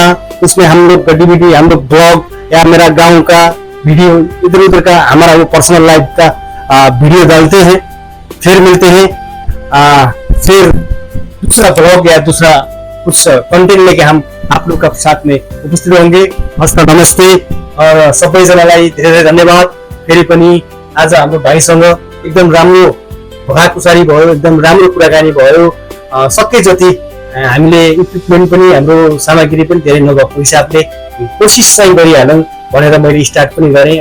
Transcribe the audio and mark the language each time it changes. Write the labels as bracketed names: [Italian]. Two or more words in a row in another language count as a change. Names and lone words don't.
[Hindi] उसमें हम लोग गतिविधि, हम लोग ब्लॉग या मेरा गांव का वीडियो, इधर उधर का हमारा वो [English] personal life [Hindi] का वीडियो डालते हैं। फिर मिलते हैं, फिर दूसरा ब्लॉग या दूसरा कुछ कंटेंट लेके हम आप लोग का साथ में उपस्थित होंगे। [Nepali] हस्त नमस्ते और सबैजनालाई धेरै धेरै धन्यवाद। फेरि पनि आज हाम्रो भाइसँग एकदम राम्रो भगाकुसारी भयो, एकदम राम्रो कुराकानी भयो। सके जति हामीले इक्विपमेन्ट पनि हाम्रो सामग्री पनि धेरै नभएको हिसाबले कोसिस चाहिँ गरिहालौँ भनेर मैले स्टार्ट पनि गरेँ।